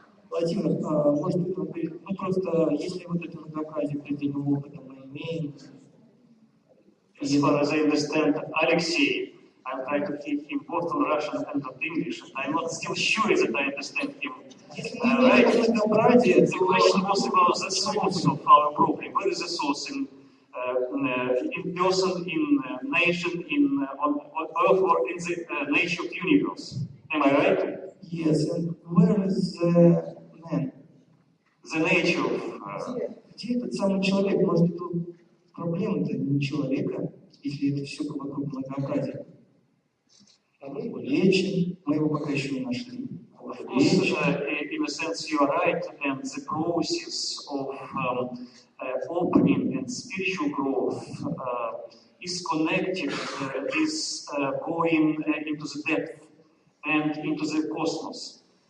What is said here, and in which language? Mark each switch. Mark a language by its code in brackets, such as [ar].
[ru] Владимир, может быть, просто если вот это многообразие предельного опыта мы имеем, [en] As far as I understand, Alexei, I'm trying to keep him both on Russian and on English, and I'm not still sure that I understand him right. The question was about the source of our problem. Where is the source in person, in nation, on Earth, or in the nature of universe? Am I right? Yes, and where is the man? The nature of... [ru] Где этот самый человек? Может быть, тут проблема-то не человека, если это все вокруг многообразия. А мы его лечим, мы его пока еще не нашли. [en] Of course, in a sense, you are right, and the process of opening and spiritual growth is connected with going into the depth and into the cosmos.